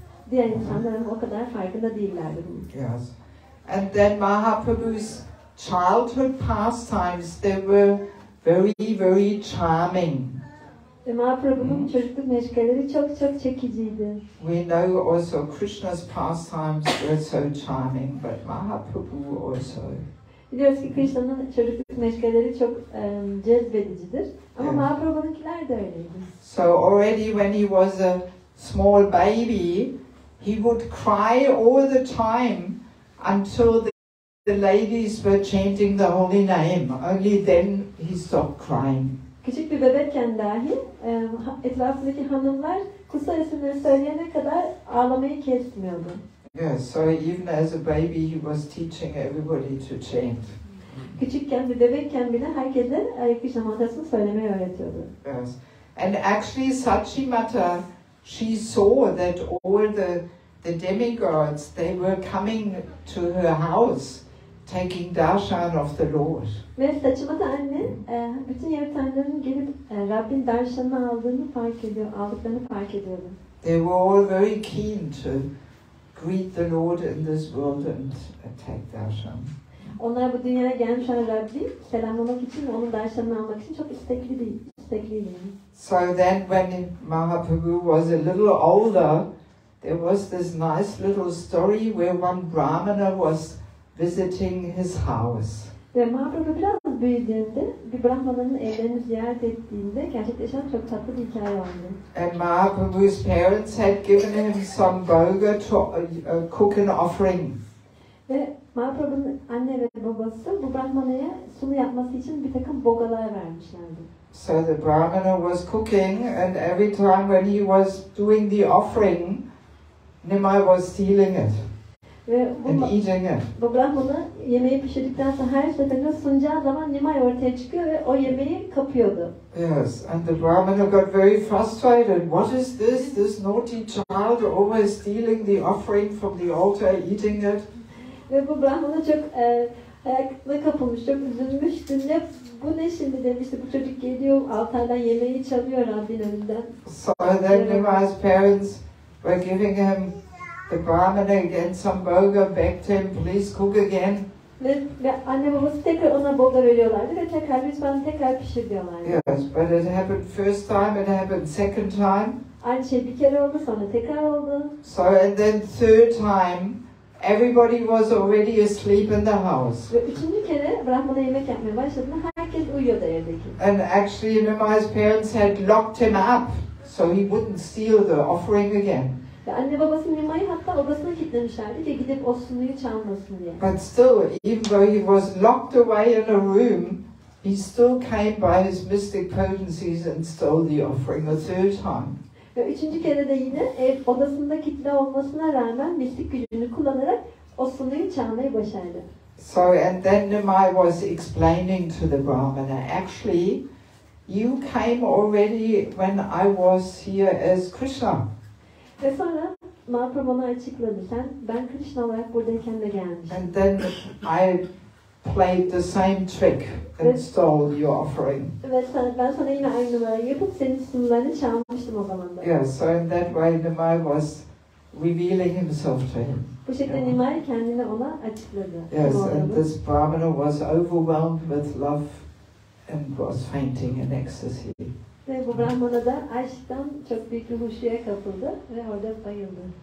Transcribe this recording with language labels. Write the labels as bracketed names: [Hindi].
[Turkish] Diğer insanların o kadar farkında değillerdi. [English] Yes. And then Mahaprabhu's childhood pastimes, they were very, very charming. [Turkish] Ve Mahaprabhu'nun çocukluk meşgaleleri çok çok çekiciydi. [English] We know also Krishna's pastimes were so charming, but Mahaprabhu also. [Turkish] Biliyoruz ki Kṛṣṇa'nın çocukluk meşgaleleri çok cezbedicidir. Ama Evet. Mahaprabhu'nunkiler de öyleydi. [English] So already when he was a small baby, he would cry all the time until the ladies were chanting the holy name. Only then he stopped crying. [Turkish] Küçük bir bebekken dahi etrafındaki hanımlar kutsal isimleri söyleyene kadar ağlamayı kesmiyordu. [English] Yes, so even as a baby he was teaching everybody to chant. [Turkish] Küçükken bir bebekken bile herkese Hare Kṛṣṇa mantrasını söylemeyi öğretiyordu. [English] Yes. And actually Sachimata, she saw that all the demigods, they were coming to her house, taking darshan of the Lord. [Turkish] Ve Saçimata anne bütün yaratanların gelip Rabbin darshanını aldıklarını fark ediyordu. [English] They were all very keen to greet the Lord in this world and take darshan. [Turkish] Onlar bu dünyaya gelmiş olan Rabbi selamlamak için ve onun darshanını almak için çok istekliydi. [English] So then when Mahaprabhu was a little older, there was this nice little story where one Brahmana was visiting his house. [Turkish] Ve Mahaprabhu biraz büyüdüğünde bir Brahmana'nın evlerini ziyaret ettiğinde gerçekleşen çok tatlı bir hikaye vardı. [English] And Mahaprabhu's parents had given him some boga to cook an offering. [Turkish] Ve Mahaprabhu'nun anne ve babası bu Brahmana'ya sunu yapması için bir takım bogalar vermişlerdi. [English] So the Brahmana was cooking, and every time when he was doing the offering, Nimai was stealing it [Turkish] Ve [English] and eating it. [Turkish] bu Brahmana yemeği pişirdikten sonra her seferinde sunacağı zaman Nimai ortaya çıkıyor ve o yemeği kapıyordu. [English] Yes, and the Brahmana got very frustrated. What is this? This naughty child always stealing the offering from the altar, eating it. [Turkish] Ve bu Brahmana çok hayatına kapılmış, çok üzülmüştü. Bu ne şimdi demişti, bu çocuk geliyor altardan yemeği çalıyor Rabbin önünden. [English] So then Nimai's parents were giving him the Brahmana again some boga, begged him, please cook again. [Turkish] Ve anne babası tekrar ona boga veriyorlardı ve lütfen tekrar pişir diyorlardı. [English] Yes, but it happened first time, it happened second time. [Turkish] Aynı şey bir kere oldu, sonra tekrar oldu. [English] So and then third time, everybody was already asleep in the house. [Turkish] Ve üçüncü kere Brahmana yemek yapmaya başladığında herkes uyuyordu evdeki. [English] And actually Nimai's parents had locked him up so he wouldn't steal the offering again. [Turkish] Ve anne babası Nimai'yi hatta odasına kilitlemişlerdi ki gidip o sunuyu çalmasın diye. [English] But still, even though he was locked away in a room, he still came by his mystic potencies and stole the offering a third time. [Turkish] Ve üçüncü kere de yine ev odasında kilitli olmasına rağmen mistik gücünü kullanarak o sunuyu çalmayı başardı. [English] So, and then Nimai was explaining to the Brahmana, actually, you came already when I was here as Kṛṣṇa. [Turkish] Ve sonra Mahaprabhu ona açıkladı. Ben Kṛṣṇa olarak buradayken de gelmiştim. [English] And then I played the same trick and stole your offering. [Turkish] Ve ben sana yine aynı numarayı yapıp senin sunularını çalmıştım o zaman da. [English] Yes, so in that way Nimai was revealing himself to him. [Turkish] Bu şekilde Nimai kendini ona açıkladı. [English] Yes, and this Brahmana was overwhelmed with love and was fainting in ecstasy. [Turkish] Ve bu Brahmana da aşktan çok büyük bir huşuya kapıldı ve orada bayıldı.